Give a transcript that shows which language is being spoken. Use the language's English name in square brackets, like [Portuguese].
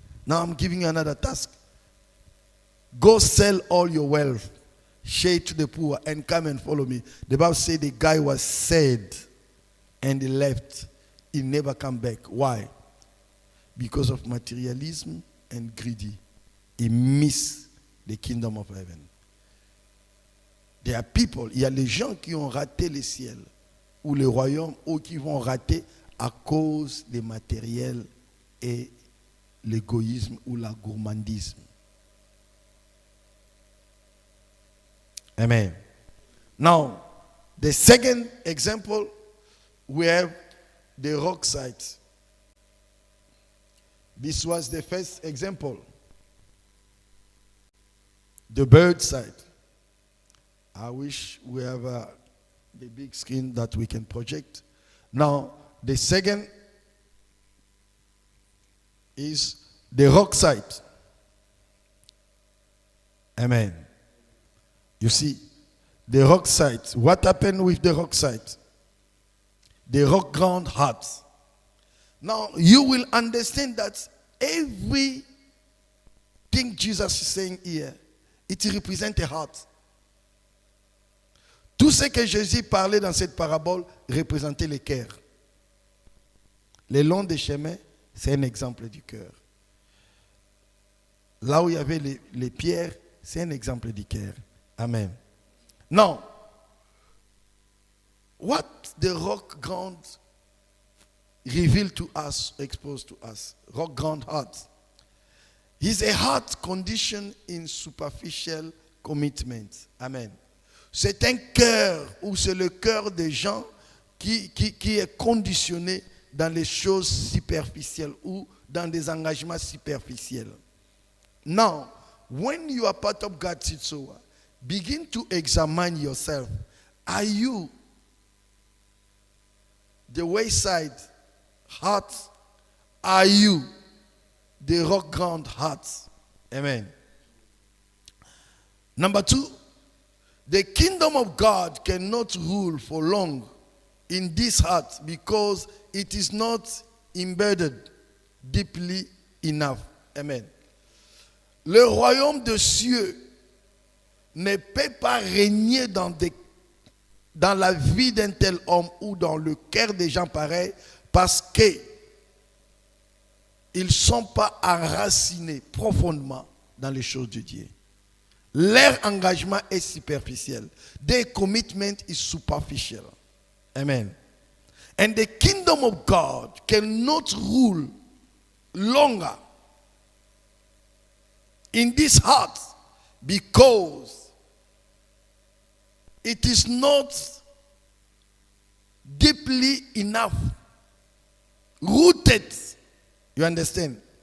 [English] Now I'm giving you another task. Go sell all your wealth, share it to the poor, and come and follow me. The Bible said the guy was sad and he left. He never come back. Why? Because of materialism and greedy. He missed the kingdom of heaven. There are people, [French] il y a les gens qui ont raté le ciel ou le royaume ou qui vont rater à cause des matériels et l'égoïsme ou la gourmandisme. [English] Amen. Now, the second example, we have the rock site. This was the first example. The bird site. I wish we have the big screen that we can project. Now, the second is the rock site. Amen. You see, the rock site. What happened with the rock site? The rock ground heart. Now, you will understand that everything Jesus is saying here, it represents a heart. [French] Tout ce que Jésus parlait dans cette parabole représentait le cœur. Le long des chemins, c'est un exemple du cœur. Là où il y avait les pierres, c'est un exemple du cœur. [English] Amen. Now, what the rock ground revealed to us, exposed to us, rock ground heart, is a heart condition in superficial commitment. Amen. [French] C'est un cœur, ou c'est le cœur des gens qui est conditionné dans les choses superficielles ou dans des engagements superficiels. [English] Now, when you are part of God's Sitsoa, begin to examine yourself. Are you the wayside heart? Are you the rock ground heart? Amen. Number 2, the kingdom of God cannot rule for long in this heart because it is not embedded deeply enough. Amen. [French] Le royaume des cieux ne peut pas régner dans la vie d'un tel homme ou dans le cœur des gens pareils parce qu'ils ne sont pas enracinés profondément dans les choses de Dieu. Leur engagement est superficiel. [English] Their commitment is superficial. Amen. And the kingdom of God cannot rule longer in this heart because it is not deeply enough rooted. You understand?